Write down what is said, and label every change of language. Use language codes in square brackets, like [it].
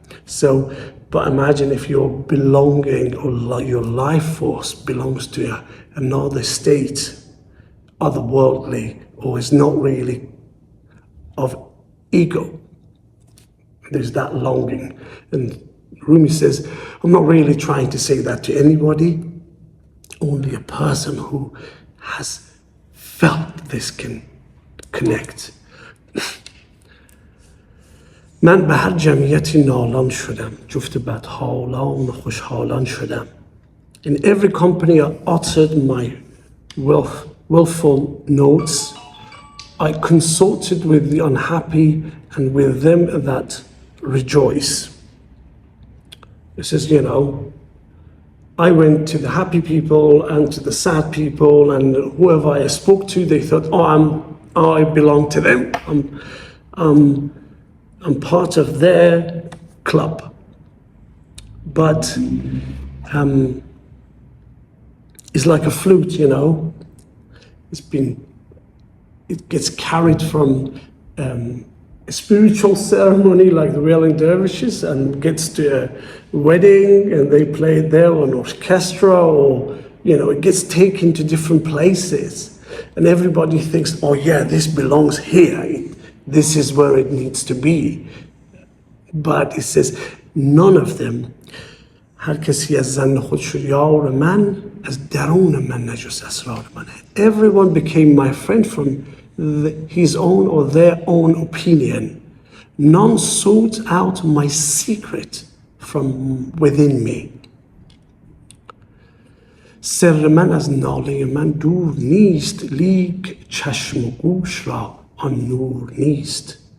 [en] So, but imagine if your belonging or your life force belongs to another state, otherworldly, or is not really of ego. There's that longing. And Rumi says, I'm not really trying to say that to anybody, only a person who has felt this can connect. [fa] من به هر جمعیتی نالان شدم جفت بدحالان خوشحالان شدم. [en] In every company I uttered my willful notes. I consulted with the unhappy and with them that rejoice. It says, you know, I went to the happy people and to the sad people, and whoever I spoke to, they thought, I belong to them. I'm part of their club. But it's like a flute, you know. It gets carried from a spiritual ceremony like the wailing dervishes and gets to a wedding and they play it there, or an orchestra, or, you know, it gets taken to different places. And everybody thinks, oh yeah, this belongs here. This is where it needs to be. But it says, none of them, [fa] هر کسی از زن خود شد یار من از درون من نجست اسرار من. [en] Everyone became my friend from his own or their own opinion. None sought out my secret from within me. [fa] سر من از ناله من دور نیست لیک چشم و گوش را آن نور نیست.